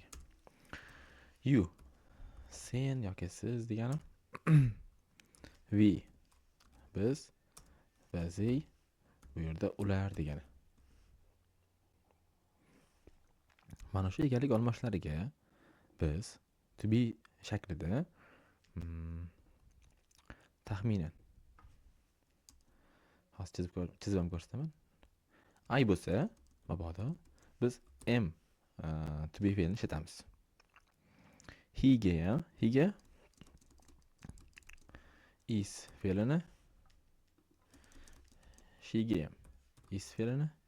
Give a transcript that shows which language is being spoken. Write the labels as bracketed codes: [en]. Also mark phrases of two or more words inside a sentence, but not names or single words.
[uz] You sen yoki siz degani. We biz va they bu yerda ular degani. Mana shu egalik almashlariga biz [en] to be [uz] shaklida taxminan hozir chizib ham ko'rsataman. I bo'lsa, mabodo biz [en] am to be [uz] fe'lini ishlatamiz. He ga is fe'lini, she ga is fe'lini,